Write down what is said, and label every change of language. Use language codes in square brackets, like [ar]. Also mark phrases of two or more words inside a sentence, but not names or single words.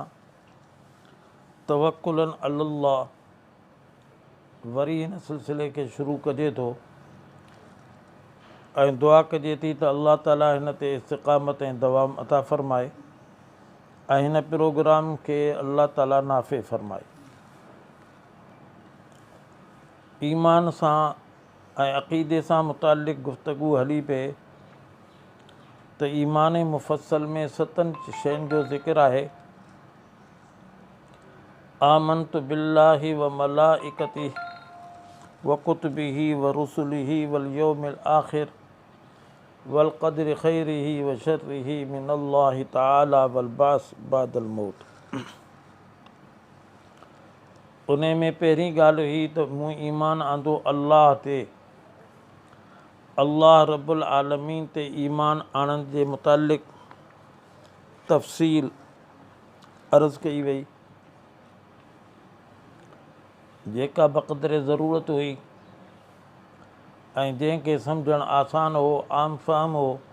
[ar] توكلاً الله [sd] वरी हिन सिलसिले खे शुरू कजे थो ऐं दुआ कजे थी त अल्लाह ताला हिन ते इस्तिक़ामत ऐं दवाम अता फ़रमाए ऐं हिन प्रोग्राम खे अल्लाह ताला नाफ़े फ़रमाए। ईमान सां ऐं अक़ीदे सां मुतालिक़ गुफ़्तगू हली पे त ईमान मुफ़स्सल में 7 शयुनि जो ज़िक्र आहे। [ar] آمنت بالله وملائكته وكتبه ورسله واليوم الآخر والقدر خيره وشره من الله تعالى والبعث بعد الموت. उन में पहिरीं ॻाल्हि हुई त मूं ईमान आंदो अल्लाह ते, अल्लाह रब्बुल आलमीन ते ईमान आणण जे मुतालिक़ तफ़सील अर्ज़ कई वई, जेका बक़दरे ज़रूरत हुई ऐं जंहिंखे सम्झणु आसान हो, आम फ़हम हो।